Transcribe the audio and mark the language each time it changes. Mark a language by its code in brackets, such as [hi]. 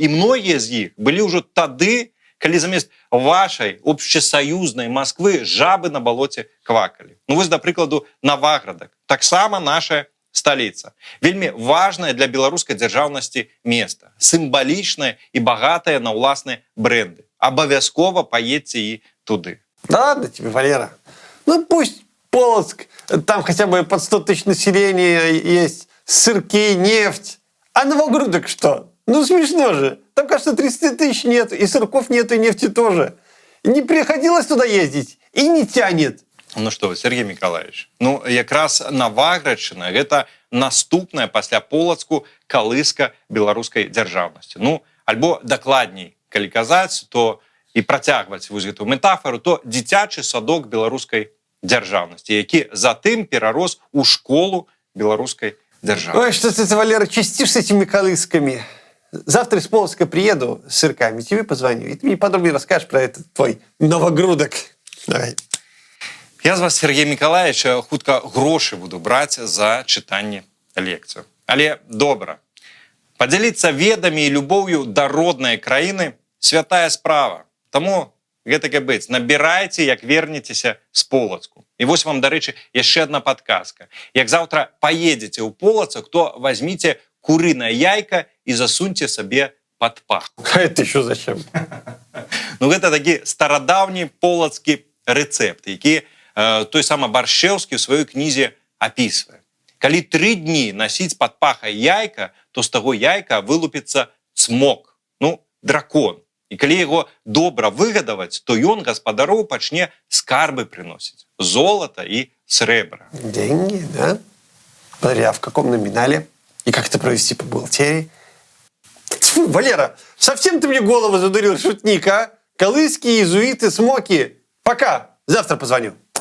[be] І многія з іх былі ўжо тады, калі замест вашай общесоюзнай Масквы жабы на балоце квакалі. Ну вось, да прыкладу, Новаградак, таксама наша сталіца. Вельмі важнае для беларускай дзяржаўнасці места, сімвалічнае і багатае на ўласныя бренды. Абавязкова паедзьце і туды. [ru] Да ладно тебе, Валера. Ну пусть Полоцк, там хотя бы под 100 тысяч населения есть сырки, нефть. А Новогрудок что? Ну смешно же. Там, кажется, 30 тысяч нет, и сырков нет, и нефти тоже. И не приходилось туда ездить, и не тянет. [be] Ну что вы, Сергей Миколаевич, ну якраз Новаградчына – гэта наступная пасля Полацку калыска беларускай дзяржаўнасці. Ну, альбо дакладней, калі казаць, то і працягваць вось гэту метафору, то дзіцячы садок беларускай дзяржаўнасці, які затым перарос у школу беларускай дзяржавы. [ru] Ой, что ты, Валера, чистишь с этими колысками. Завтра из Полоцка приеду с сырками, тебе позвоню, и ты мне подробнее расскажешь про этот твой Новогрудок. Давай. [be] Я з вас, Сергей Миколаевич, хутка грошы буду браць за чытанне лекцыю. Але добра. Падзяліцца ведамі і любоўю да роднай краіны – святая справа. Таму гэтак і быць, набірайце, як вернецеся з Полацку. І вось вам, дарэчы, яшчэ адна падказка. Як заўтра паедзеце ў Полацак, то возьміце курынае яйка і засуньце сабе пад пах. [ru] А это еще зачем? [be] Ну, гэта такі старадаўні полацкі рэцэпт, які той самы Баршчэўскі ў сваёй кнізе апісвае. Калі 3 дні насіць пад пахай яйка, то з таго яйка вылупіцца цмок, ну, дракон. І калі яго добра выгадаваць, то ён гаспадароў пачне скарбы прыносіць. Золото і срэбра. [ru] Деньги, да? Смотри, а в каком номинале? И как это провести по бухгалтерии? Фу, Валера, совсем ты мне голову задурил, шутник, а? Колыски, иезуиты, смоки. Пока, завтра позвоню.